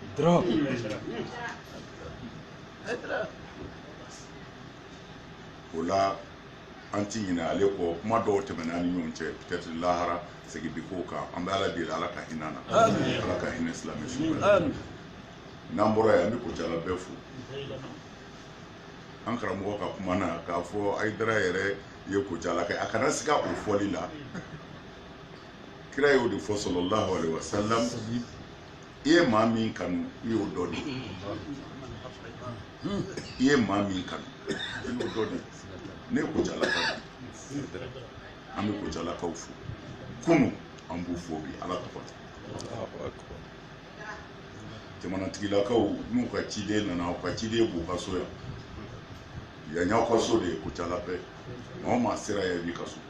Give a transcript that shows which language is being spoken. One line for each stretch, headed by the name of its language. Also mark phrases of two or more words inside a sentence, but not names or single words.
Bambara: o la an ti ɲinɛ ale kɔ kuma dɔw tɛmɛna an ni ɲɔgɔn cɛ peut-être lahara segin bi k'o kan an bɛ ala deli ala ka hinɛ na ala ka hinɛ silamɛ su n'an bɔra yan an bɛ Kucala bɛɛ fo an karamɔgɔ ka kuma na k'a fɔ Ayidara yɛrɛ ye Kucala kɛ a kana siga o fɔli la kira y'o de fɔ
Arabic: صلى الله عليه وسلم
Bambara: i ye maa min kanu i y'o dɔ de i ye maa min kanu i y'o dɔ de ne ye Kucala ka an bɛ Kucalakaw fo kunu an b'u fo bi ala tɔgɔ la jamanatigilakaw n'u ka ciden nana u ka ciden b'u ka so yan yan y'aw ka so de ye Kucala bɛɛ maa o maa sera yan b'i ka so